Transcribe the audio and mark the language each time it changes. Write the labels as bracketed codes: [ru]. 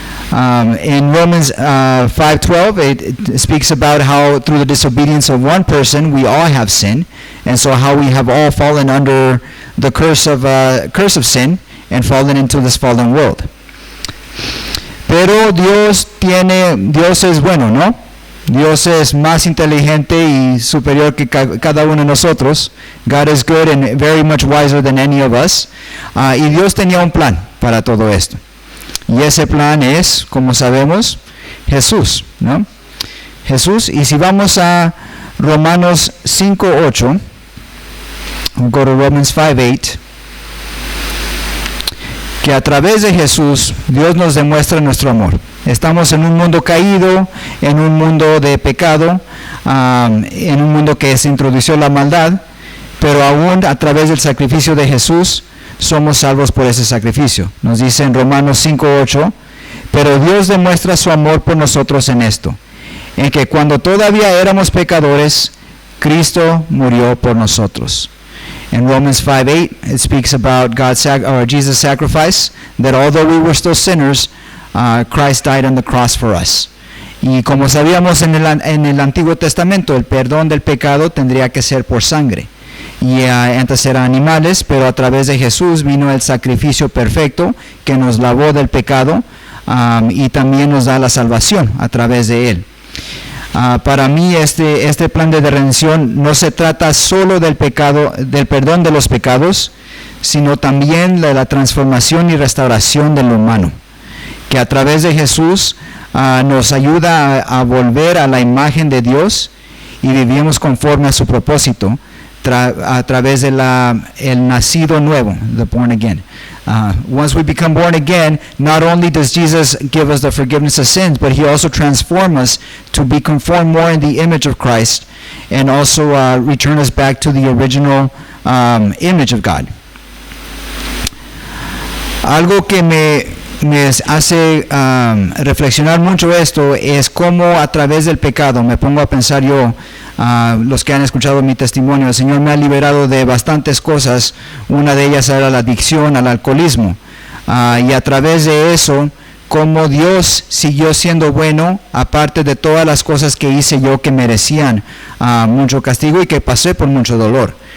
[en] In Romans 5:12, it speaks about how through the disobedience of one person we all have sinned, and so how we have all fallen under the curse of sin and fallen into this fallen world. [es] Pero Dios es bueno, ¿no? Dios es más inteligente y superior que cada uno de nosotros. [en] God is good and very much wiser than any of us. [es] Y Dios tenía un plan para todo esto. Y ese plan es, como sabemos, Jesús, ¿no? Jesús. Y si vamos a Romanos 5:8, [en] we'll go to Romans 5:8, [es] que a través de Jesús Dios nos demuestra nuestro amor. Estamos en un mundo caído, en un mundo de pecado, en un mundo que se introdució la maldad, pero aún a través del sacrificio de Jesús somos salvos por ese sacrificio. Nos dice en Romanos 5:8, pero Dios demuestra su amor por nosotros en esto, en que cuando todavía éramos pecadores, Cristo murió por nosotros. [en] In Romans 5:8, it speaks about Jesus' sacrifice, that although we were still sinners, Christ died on the cross for us. [es] Y como sabíamos en el Antiguo Testamento, el perdón del pecado tendría que ser por sangre. Y antes eran animales, pero a través de Jesús vino el sacrificio perfecto que nos lavó del pecado, y también nos da la salvación a través de él. Para mí este plan de redención no se trata solo del pecado, del perdón de los pecados, sino también de la transformación y restauración del humano, que a través de Jesús nos ayuda a volver a la imagen de Dios y vivimos conforme a su propósito, a través de el nacido nuevo, [en] the born again. Once we become born again, not only does Jesus give us the forgiveness of sins, but he also transforms us to be conformed more in the image of Christ, and also return us back to the original image of God. [es] Algo que me hace reflexionar mucho esto es cómo a través del pecado, me pongo a pensar yo, los que han escuchado mi testimonio, el Señor me ha liberado de bastantes cosas. Una de ellas era la adicción al alcoholismo, y a través de eso, cómo Dios siguió siendo bueno, aparte de todas las cosas que hice yo que merecían mucho castigo y que pasé por mucho dolor.